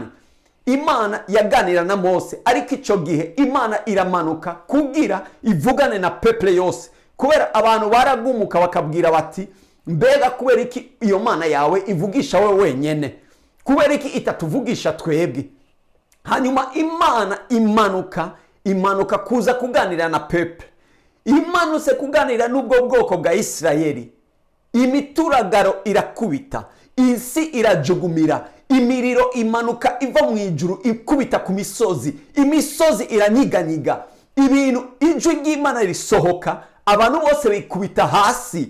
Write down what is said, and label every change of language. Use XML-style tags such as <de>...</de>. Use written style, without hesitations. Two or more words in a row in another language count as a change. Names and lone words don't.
<rn>Imana yaganira na Mose, ariko ico gihe Imana iramanuka kugira ivugane na peuple yose. Kubera abantu baragumuka bakabwira bati, mbega kubera iki iyo Mana yawe ivugisha we wenyene? Kubera iki itatuvugisha twebwe? Hanyuma Imana imanuka kuza kuganira na peuple. Imanutse kuganira n'ubwo bwoko bwa Isirayeli. Imituragaro irakubita, isi irajugumira, imiriro imanuka iva mu ijuru ikubita ku misozi, imisozi iranyiganyiga, ibintu ijwi ry'Imana risohoka, abantu bose bikubita hasi.</rn>